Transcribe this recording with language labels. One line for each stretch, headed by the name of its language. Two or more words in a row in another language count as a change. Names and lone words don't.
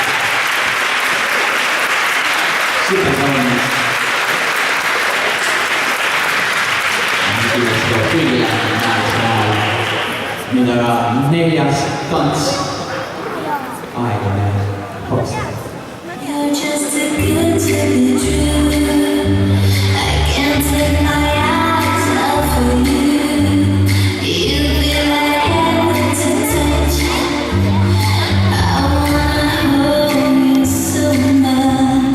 Finnish: Superkaunista. Kiitoksia kyllä näin. Nyt on 4. tanssi. Aikainen hopsa.
English: You're just too good to be true. I can't take my eyes off of you. You feel like heaven to touch. I wanna hold you so much.